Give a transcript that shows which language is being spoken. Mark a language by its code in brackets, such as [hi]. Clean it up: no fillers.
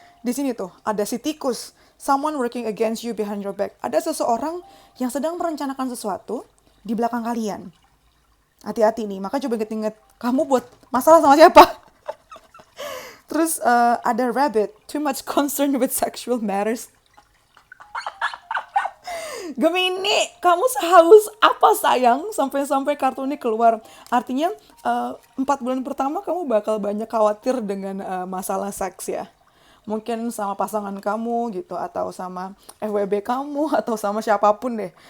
[id] Di sini tuh ada si tikus, [en] someone working against you behind your back. [id] Ada seseorang yang sedang merencanakan sesuatu di belakang kalian. Hati-hati nih, maka coba inget-inget kamu buat masalah sama siapa. Terus ada rabbit, [en] too much concern with sexual matters. [id] Gemini, kamu sehaus apa sayang sampai-sampai kartu ini keluar. Artinya 4 bulan pertama kamu bakal banyak khawatir dengan masalah seks ya. Mungkin sama pasangan kamu gitu, atau sama FWB kamu, atau sama siapapun deh.